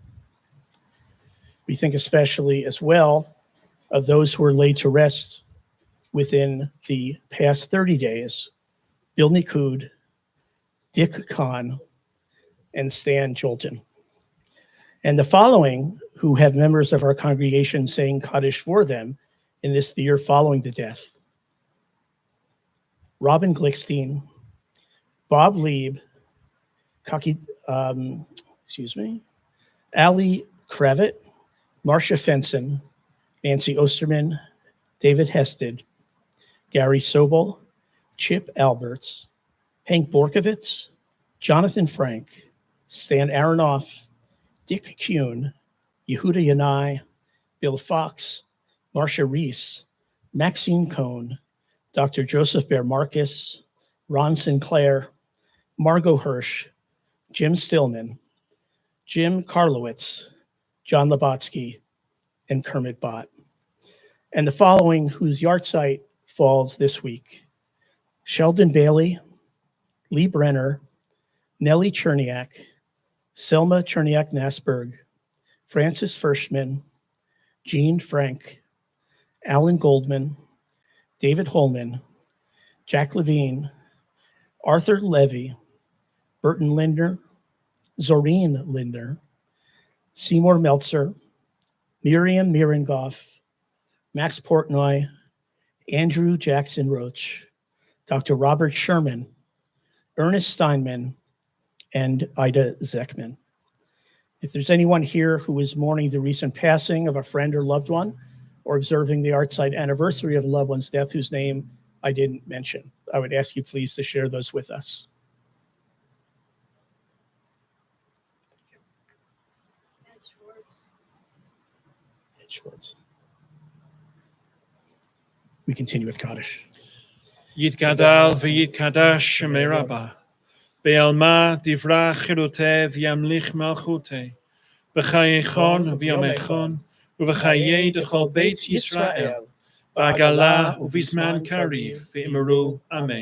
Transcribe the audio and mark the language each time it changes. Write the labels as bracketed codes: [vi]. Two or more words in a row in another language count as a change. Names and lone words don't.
[en] We think especially as well of those who were laid to rest within the past 30 days, Bill Nikud, Dick Kahn, and Stan Jolton. And the following who have members of our congregation saying Kaddish for them in this the year following the death: Robin Glickstein, Bob Lieb, Ali Kravit, Marcia Fenson, Nancy Osterman, David Hested, Gary Sobel, Chip Alberts, Hank Borkovitz, Jonathan Frank, Stan Aronoff, Dick Kuhn, Yehuda Yanai, Bill Fox, Marcia Reese, Maxine Cohn, Dr. Joseph Bear Marcus, Ron Sinclair, Margot Hirsch, Jim Stillman, Jim Karlowitz, John Labotsky, and Kermit Bott. And the following whose yahrzeit falls this week: Sheldon Bailey, Lee Brenner, Nellie Cherniak, Selma Cherniak-Nasberg, Francis Firschman, Jean Frank, Alan Goldman, David Holman, Jack Levine, Arthur Levy, Burton Lindner, Zoreen Lindner, Seymour Meltzer, Miriam Mirengoff, Max Portnoy, Andrew Jackson Roach, Dr. Robert Sherman, Ernest Steinman, and Ida Zeckman. If there's anyone here who is mourning the recent passing of a friend or loved one, or observing the yahrzeit anniversary of a loved one's death whose name I didn't mention, I would ask you please to share those with us. Ed Schwartz. We continue with Kaddish. [arc] יתגדל ויתקדש שמי רבה, בעלמא דברה חירותי וימליך מלכותי, בחייכון ויומכון, ובחיי דכל בית ישראל, בעגלה ובזמן קריב, ואמרו אמן.